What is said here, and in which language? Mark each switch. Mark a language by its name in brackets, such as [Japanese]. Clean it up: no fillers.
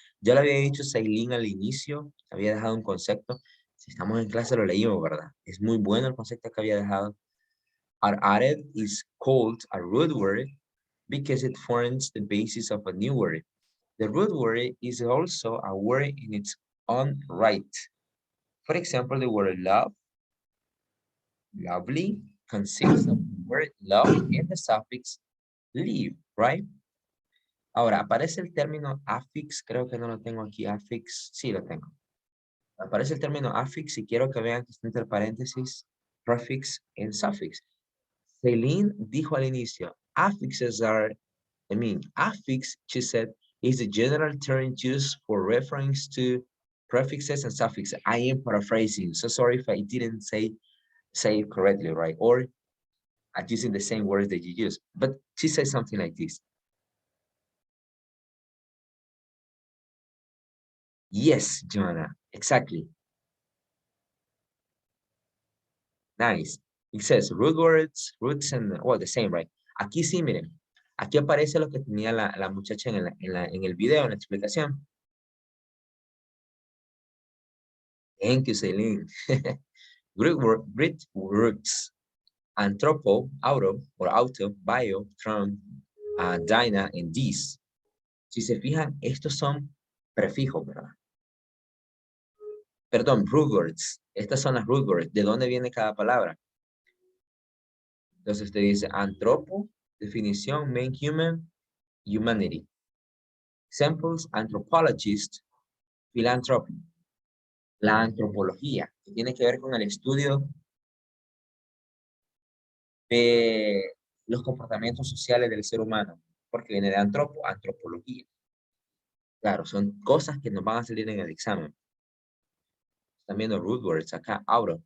[Spanish] Ya lo había dicho Sailin al inicio, había dejado un concepto. Si estamos en clase lo leímos, ¿verdad? Es muy bueno el concepto que había dejado. [English] Are added is called a root word because it forms the basis of a new word. The root word is also a word in its own right. For example, the word love, lovely, consists of the word love and the suffix live, right? [Spanish] Ahora, aparece el término affix, creo que no lo tengo aquí, affix, sí lo tengo. Aparece el término affix y quiero que vean que está entre paréntesis, [English] prefix and suffix. [Spanish] Celine dijo al inicio, [English] affixes are, affix, she said, is the general term used for reference to prefixes and suffixes. I am paraphrasing, so sorry if I didn't say it correctly, right? Or at using the same words that you use. But she says something like this. Yes, Joanna, exactly. Nice. It says root words, roots, and well, the same, right? [Spanish] Aquí sí, miren. Aquí aparece lo que tenía la muchacha en el video, en la explicación. [English] Thank you, Celine. Great roots. Anthropo, auto, bio, tron, dyna, and these. [Spanish] Si se fijan, estos son prefijos, ¿verdad? Perdón, root words. Estas son las root words. ¿De dónde viene cada palabra? Entonces usted dice anthropo, definición, [English] main human, humanity. Examples, anthropologist, philanthropy. [Spanish] La antropología, que tiene que ver con el estudio de los comportamientos sociales del ser humano, porque viene de antropología. Claro, son cosas que nos van a salir en el examen. Están viendo root words acá, auto.